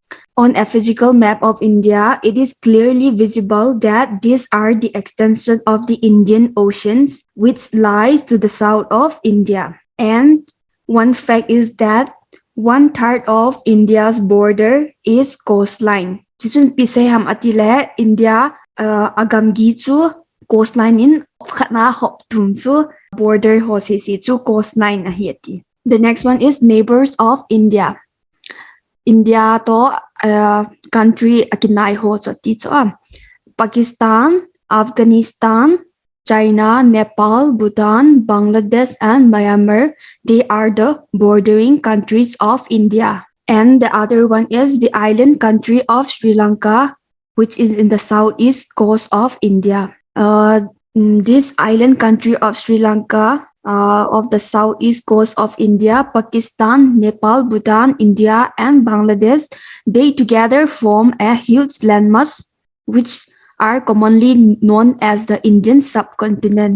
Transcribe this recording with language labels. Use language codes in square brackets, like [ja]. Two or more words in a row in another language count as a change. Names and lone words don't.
[en] On a physical map of India, it is clearly visible that these are the extension of the Indian Oceans, which lies to the south of India. And one fact is that 1/3 of India's border is coastline. [tcz] Chichun pisay ham atile India agamgi chu coastline in khatna hop thum chu border ho si chu coastline ahiati. [en] The next one is neighbors of India. [tcz] India to country akinai ho choti cho Pakistan, Afghanistan, China, Nepal, Bhutan, Bangladesh, [en] and Myanmar. They are the bordering countries of India. And the other one is the island country of Sri Lanka, which is in the southeast coast of India. This island country of Sri Lanka of the southeast coast of India, Pakistan, Nepal, Bhutan, India, and Bangladesh, they together form a huge landmass which are commonly known as the Indian subcontinent.